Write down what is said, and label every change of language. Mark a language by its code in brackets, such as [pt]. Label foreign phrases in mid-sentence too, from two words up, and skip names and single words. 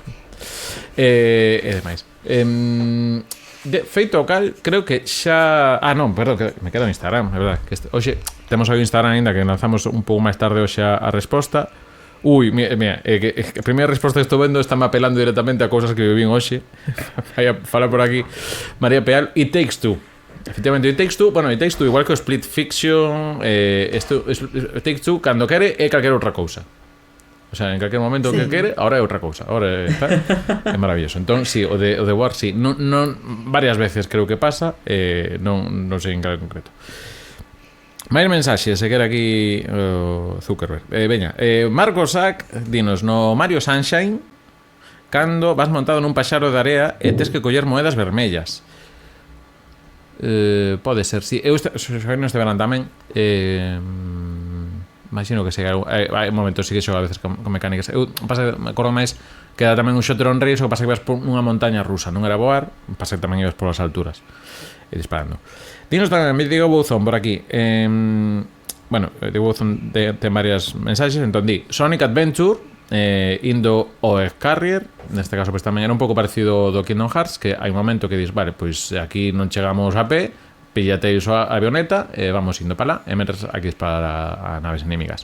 [gl] E demais. Feito o cal, creo que xa... non, perdón, que me quedo en Instagram, é verdad. Hoxe temos o Instagram ainda que lanzamos un pouco máis tarde hoxe a resposta. Ui, mira, que a primeira resposta que estou vendo está me apelando directamente a cousas que vivín hoxe. Vai a falar por aquí María Peal. It Takes Two. Efectivamente, It Takes Two, bueno, It Takes Two igual que o Split Fiction, It Takes Two cando quere é calquera outra cousa. [es] O sea, [gl] en calquer momento que quere, ahora é outra cousa. Ahora está, é maravilloso. Entón, sí, o de War, sí, non varias veces creo que pasa, non sei en cal concreto. Máis mensaxes, se quere aquí Zuckerberg. Veña, Marcos Sack, dinos, no Mario Sunshine, cando vas montado nun paxaro de area e tes que coller moedas vermellas. Pode ser, sí. Eu neste verán tamén, imagino que sei, hai momentos sí que xogo a veces con mecánicas. Eu me acordo máis que era tamén un [en] shooter on race, [gl] o que pasa que ibas por unha montaña rusa, non era voar, pasa que tamén ibas polas alturas e disparando. Dinos tamén, Diego Bouzón por aquí. Bueno, Diego Bouzón ten varias mensaxes, entón di Sonic Adventure, indo ao Carrier, neste caso pues tamén era un pouco parecido do Kingdom Hearts, que hai un momento que dis, vale, pois aquí non chegamos a pé, píllate iso a avioneta e vamos indo para lá e metes aquí para a naves enemigas.